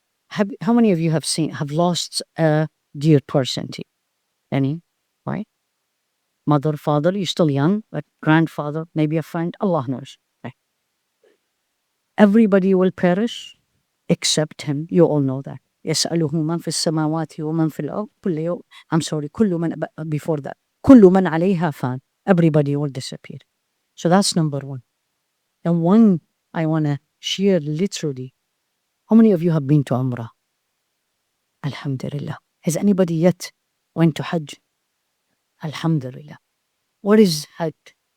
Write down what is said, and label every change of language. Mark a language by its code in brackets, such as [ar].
[en] How many of you have lost a dear person to you? Any? Right? Mother, father, you're still young, but grandfather, maybe a friend, Allah knows. Right? Everybody will perish except him. You all know that. [ar] يسأله من في السماوات ومن في الأرض كل يوم. [en] I'm sorry, [ar] كل من [en] before that. [ar] كل من عليها فان. [en] Everybody will disappear. So that's number one. And one I want to share literally. How many of you have been to Umrah? Alhamdulillah. Has anybody yet went to Hajj? Alhamdulillah. What is Hajj?